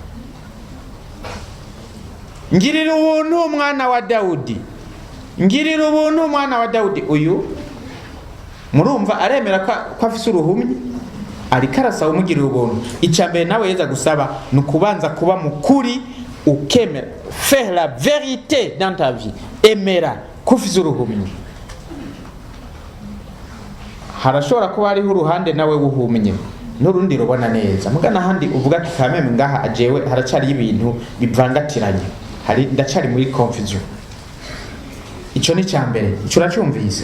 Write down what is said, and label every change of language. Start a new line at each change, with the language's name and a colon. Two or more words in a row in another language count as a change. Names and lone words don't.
Rundi: Ngirira ubuntu umwana wa Daudi. Ngirira ubuntu umwana wa Daudi. Uyu murumva aremera ko afise uruhumyi, ariko arasaba umugirira ubuntu. Icyambere nawe Yezu gusaba nukubanza kuba mukuri, ukemera,
French: faire la vérité dans ta vie.
Rundi: Emera kufise uruhumyi. Harashobora kuba hariho uruhande nawe wuhumye n'urundi rubona neza, mugana handi uvuga ati kameme ngaha ajewe haracari ibintu bivangatiranye, hari ndacari muri confusion. Ico ni cyambere. Ico uracyumvise?